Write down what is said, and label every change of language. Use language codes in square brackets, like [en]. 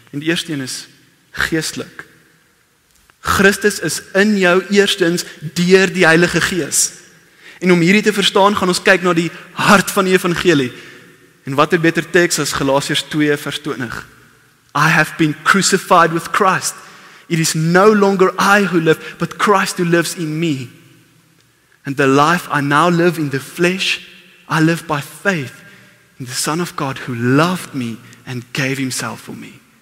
[af] En die eerste een is geestelik. Christus is in jou eerstens deur die Heilige Gees. En om hierdie te verstaan, gaan ons kyk na die hart van die evangelie. En wat 'n beter teks as Galasiërs 2 vers 20. [en] I have been crucified with Christ. It is no longer I who live, but Christ who lives in me. And the life I now live in the flesh, I live by faith in the Son of God who loved me and gave himself for me.